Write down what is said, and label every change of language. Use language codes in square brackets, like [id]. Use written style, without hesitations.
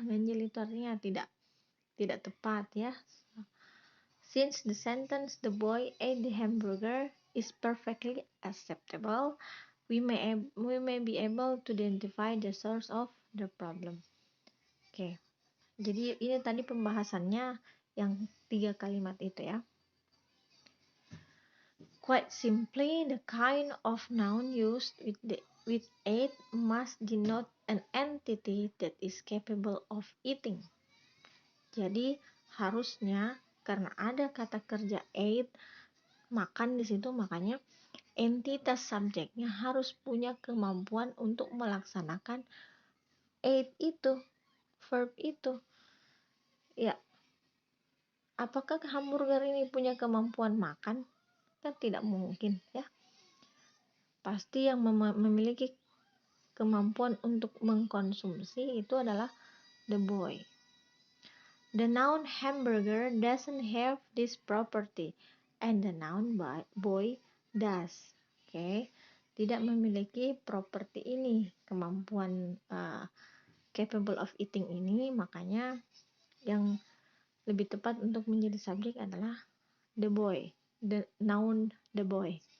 [id] Ganjil itu artinya tidak tepat ya. [en] Since the sentence the boy ate the hamburger is perfectly acceptable, we may be able to identify the source of the problem. [id] Oke. Jadi ini tadi pembahasannya yang 3 kalimat itu ya. [en] Quite simply, the kind of noun used with ate must denote an entity that is capable of eating. [id] Jadi harusnya karena ada kata kerja ate, makan di situ, makanya entitas subjeknya harus punya kemampuan untuk melaksanakan ate itu, verb itu. Ya, apakah hamburger ini punya kemampuan makan? Kan tidak mungkin ya. Pasti yang memiliki kemampuan untuk mengkonsumsi itu adalah the boy. [en] The noun hamburger doesn't have this property and the noun boy does. [id] Oke. Tidak memiliki properti ini, kemampuan [en] capable of eating [id] ini, makanya yang lebih tepat untuk menjadi subjek adalah the boy, the noun the boy.